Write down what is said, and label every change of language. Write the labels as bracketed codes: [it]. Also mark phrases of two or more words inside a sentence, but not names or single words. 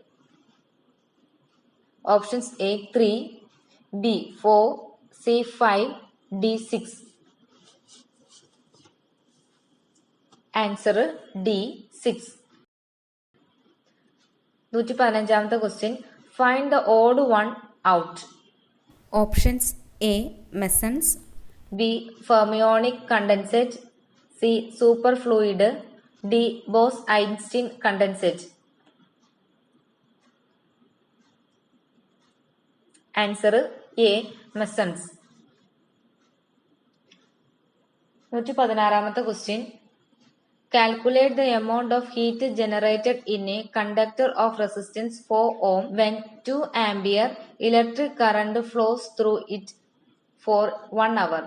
[en] Options A 3, B 4, C 5, D 6. Answer D 6. 115th question. Find the odd one out. Options A. Mesons, B. Fermionic condensate, C. Superfluid, D. Bose-Einstein condensate. Answer A. Mesons. 116th question. Calculate the amount of heat generated in a conductor of resistance 4 ohm when 2 ampere electric current flows through it for 1 hour.